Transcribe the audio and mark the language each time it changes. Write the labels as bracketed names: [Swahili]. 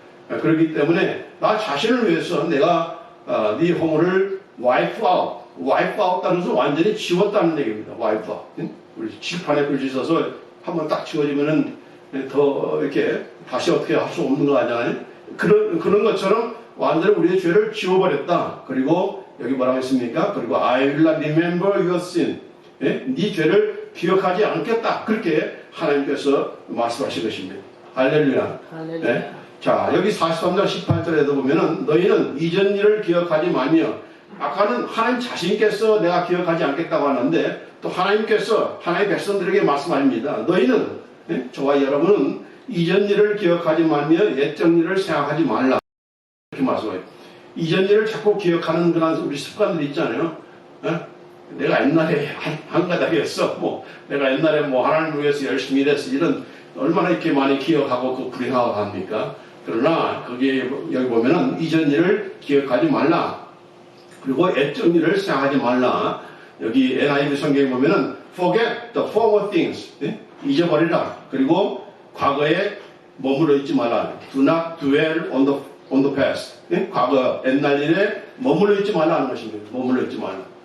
[Korean] 그렇기 때문에 나 자신을 위해서 내가 네 허물을 [English] wipe out [Korean] 다는 것은 완전히 지웠다는 얘기입니다. wipe out. 우리 칠판에 글씨 써서 한번 딱 지워지면은 더 이렇게 다시 어떻게 할 수 없는 거 아니야? 그런 것처럼 완전히 우리의 죄를 지워버렸다. 그리고 여기 뭐라고 했습니까? 그리고 [English] I will not remember your sin. [Korean] 네 죄를 기억하지 않겠다. 그렇게 하나님께서 말씀하신 것입니다. 할렐루야. 네? 자, 여기 43장 18절에도 보면은 너희는 이전 일을 기억하지 말며, 아까는 하나님 자신께서 내가 기억하지 않겠다고 하는데 또 하나님께서 하나님의 백성들에게 말씀합니다. 너희는, 저와 여러분은 이전 일을 기억하지 말며 옛적 일을 생각하지 말라. 이렇게 말씀해요. 이전 일을 자꾸 기억하는 그런 우리 습관들이 있잖아요. 내가 옛날에 한 가닥 했어. 내가 옛날에 하나님을 위해서 열심히 일했어. 이런, 얼마나 이렇게 많이 기억하고 그 불행하고 합니까? 그러나, 여기 보면은 이전 일을 기억하지 말라. 그리고 옛적 일을 생각하지 말라. 여기 NIV 성경에 보면은 [English] forget the former things. [Korean] 잊어버리라. 그리고 과거에 머물러 있지 말라. [English] Do not dwell on the past. [Korean] 과거, 옛날 일에 머물러 있지 말라는 것입니다. 머물러 있지 말라.